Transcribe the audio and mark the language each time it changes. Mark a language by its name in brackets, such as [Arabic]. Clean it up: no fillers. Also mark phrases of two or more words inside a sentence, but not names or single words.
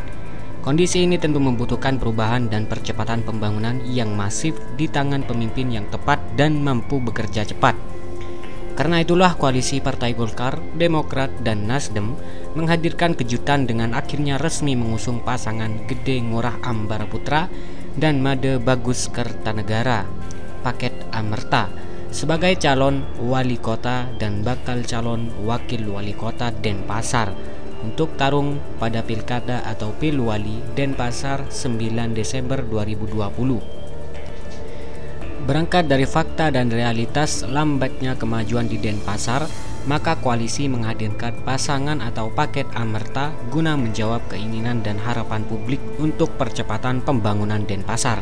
[Indonesian] Kondisi ini tentu membutuhkan perubahan dan percepatan pembangunan yang masif di tangan pemimpin yang tepat dan mampu bekerja cepat. Karena itulah koalisi Partai Golkar, Demokrat, dan Nasdem menghadirkan kejutan dengan akhirnya resmi mengusung pasangan Gede Ngurah Ambara Putra dan Made Bagus Kertanegara, Paket Amerta, sebagai calon wali kota dan bakal calon wakil wali kota Denpasar untuk tarung pada Pilkada atau Pilwali Denpasar 9 Desember 2020. Berangkat dari fakta dan realitas lambatnya kemajuan di Denpasar, maka koalisi menghadirkan pasangan atau paket Amerta guna menjawab keinginan dan harapan publik untuk percepatan pembangunan Denpasar.